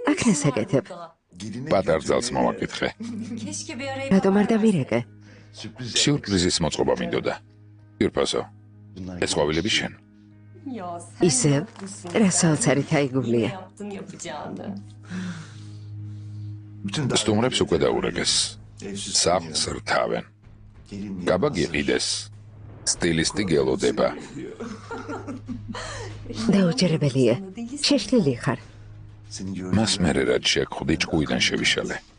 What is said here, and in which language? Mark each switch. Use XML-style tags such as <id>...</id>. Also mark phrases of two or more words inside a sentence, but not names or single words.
<ka>აქ ნასაკეთებ. პატარ ძალს მოვაკითხე.</ka> <tr>Keşke bir arayıp</tr> <ka>რატომ არ დამირეკე? სიურპრიზის მოწყობა მინდოდა. ძვირფასო, ეს ყვავილები შენ. ისევ, რა საოცარი თაიგულია.</ka> <tr>Yaptın yapacağını.</tr> <ka>სტუმრებს უკვე დაურეგეს. სახლს რთავენ. გაბა გიყიდეს. სტილისტი გელოდება. დაუჯერებელია. შეშლილი ხარ. მას მერე რაც შეგხვდი ჭკუიდან შევიშალე.</ka>